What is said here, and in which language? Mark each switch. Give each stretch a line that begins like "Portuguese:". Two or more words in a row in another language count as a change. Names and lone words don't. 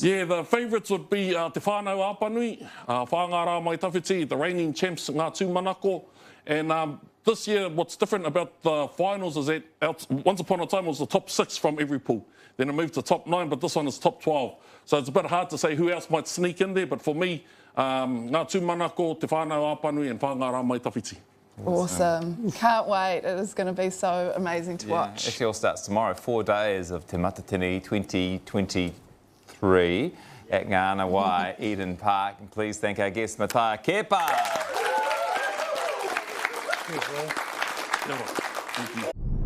English: Yeah, the favourites would be Te Whānau Āpanui, Whāngārā Mai Tawhiti, the reigning champs Ngā Tūmanako. And this year, what's different about the finals is that once upon a time it was the top 6 from every pool. Then it moved to top 9, but this one is top 12. So it's a bit hard to say who else might sneak in there. But for me, Ngā Tūmanako, Te Whānau Āpanui and Whāngārā Mai Tawhiti. Awesome. Can't wait. It is going to be so amazing to watch. Actually, all starts tomorrow. 4 days of Te Matatini 2023 at Ngāna Wai, Eden Park. And please thank our guest, Matatini Kepa. Thank you.